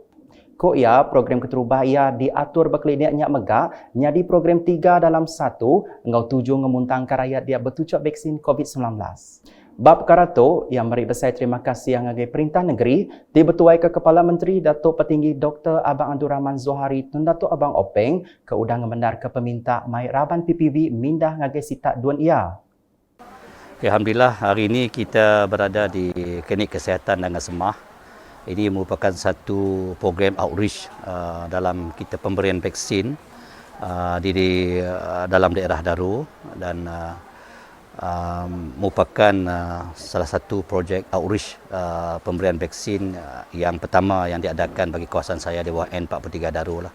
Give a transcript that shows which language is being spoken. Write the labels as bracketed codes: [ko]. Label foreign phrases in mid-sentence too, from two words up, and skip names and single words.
[iba] Ko ia program keterubah ia diatur berklinik nyak megak nyadi program 3 dalam 1 engau 7 ngemuntang ke rakyat dia bertucuk vaksin COVID-19. Bab perkara tu yang meri besar terima kasih yang ngagai perintah negeri dibetuai ke Kepala Menteri Datuk Petinggi Dr. Abang Abdul Rahman Zohari Tun Datuk Abang Openg ke udang ngemendar ke peminta mai raban PPV mindah ngagai sitak duan ia. [ms] Alhamdulillah hari ini kita berada di Klinik Kesihatan Nanga Semah. Ini merupakan satu program outreach dalam kita pemberian vaksin di dalam daerah Daro dan merupakan salah satu projek outreach pemberian vaksin yang pertama yang diadakan bagi kawasan saya di bawah N43 Daro lah.